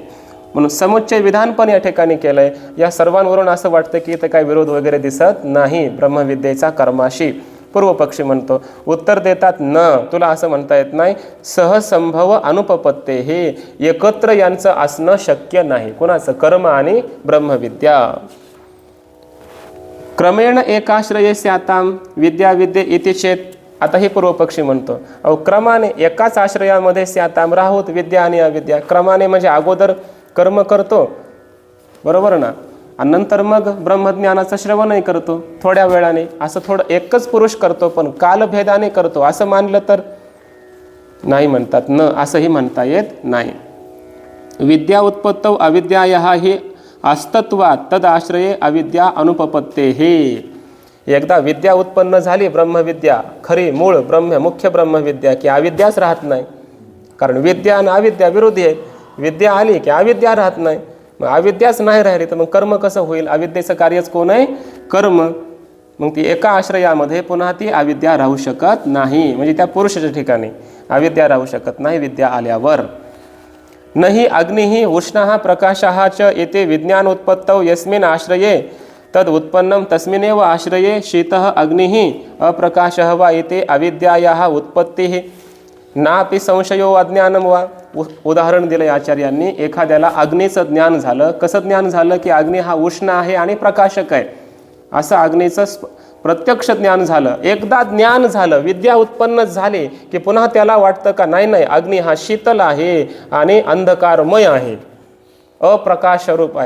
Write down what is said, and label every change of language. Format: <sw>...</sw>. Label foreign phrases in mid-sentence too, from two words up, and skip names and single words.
<mr>म्हणून समुच्चय विधान पण या ठिकाणी केलं आहे. या सर्वांवरून असं वाटतं की इथं काही विरोध वगैरे दिसत नाही ब्रह्मविद्येचा कर्माशी. पूर्वपक्षी म्हणतो, उत्तर देतात न, तुला असं म्हणता येत नाही.</mr> <sa>सहसंभव अनुपपत्ते,</sa> <mr>हे एकत्र यांचं असणं शक्य नाही. कोणाचं? कर्म आणि ब्रह्मविद्या.</mr> <sa>क्रमेण एकाश्रये स्याताम विद्या विद्ये इति चेत.</sa> <mr>आता हे पूर्वपक्षी म्हणतो, अहो क्रमाने एकाच आश्रयामध्ये स्याताम राहूत विद्या आणि अविद्या. क्रमाने म्हणजे अगोदर कर्म करतो, बरोबर ना, आणि नंतर मग ब्रह्मज्ञानाचं श्रवणही करतो थोड्या वेळाने. असं थोडं एकच पुरुष करतो पण कालभेदाने करतो असं मानलं तर नाही म्हणतात. न असंही म्हणता येत नाही.</mr> <sa>विद्या उत्पत्तौ अविद्यायाः हि अस्तत्वात् तद आश्रये अविद्या अनुपपत्ते.</sa> <mr>हे एकदा विद्या उत्पन्न झाली, ब्रह्मविद्या, खरी मूळ मुख्य ब्रह्मविद्या, की अविद्याच राहत नाही. कारण विद्या आणि अविद्या विरोधी आहेत. विद्या आली की अविद्या राहत नाही. मग अविद्याच नाही राहिली तर मग कर्म कसं होईल? अविद्येचं कार्यच कोण आहे? कर्म. मग ती एका आश्रयामध्ये पुन्हा ती अविद्या राहू शकत नाही. म्हणजे त्या पुरुषाच्या ठिकाणी अविद्या राहू शकत नाही विद्या आल्यावर.</mr> <sa>नहि अग्निः उष्णः प्रकाशः च एते विज्ञान उत्पत्तौ यस्मिन् आश्रये तद उत्पन्नम तस्मिनेव आश्रये शीतः अग्निः अप्रकाशः वा एते अविद्यायाः उत्पत्तिः नापि संशयो अज्ञानम वा.</sa> <mr>उदाहरण दिलं आचार्यांनी. एखाद्याला अग्नीचं ज्ञान झालं. कसं ज्ञान झालं? की अग्नी हा उष्ण आहे आणि प्रकाशक आहे, असं अग्नीचं प्रत्यक्ष ज्ञान झालं. एकदा ज्ञान झालं, विद्या उत्पन्न झाली की पुन्हा त्याला वाटतं का नाही अग्नी हा शीतल आहे आणि अंधकारमय आहे, अप्रकाश रूप आहे.</mr>